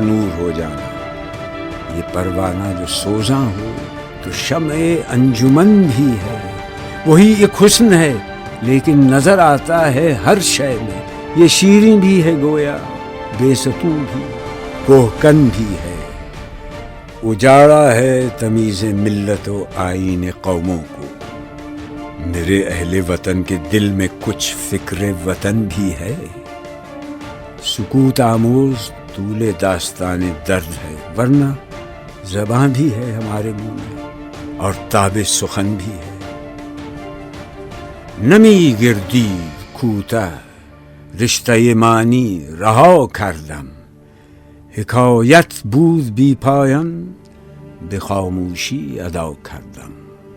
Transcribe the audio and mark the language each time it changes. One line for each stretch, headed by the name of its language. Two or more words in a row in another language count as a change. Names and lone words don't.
Urdu: نور ہو جانا، یہ پروانہ جو سوزاں ہو تو شمع انجمن بھی ہے، وہی ایک حسن ہے لیکن نظر آتا ہے ہر شے میں، یہ شیریں بھی ہے گویا بے سکون بھی کوہکن بھی ہے، اجاڑا ہے تمیز ملت و آئین قوموں کو، میرے اہل وطن کے دل میں کچھ فکر وطن بھی ہے، سکوت آموز طول داستان درد ہے، ورنہ زباں بھی ہے ہمارے منہ میں اور تاب سخن بھی ہے،
Persian: نمی گردید کوتاه رشته معنی رها کردم، حکایت بود بی پایان به خاموشی ادا کردم.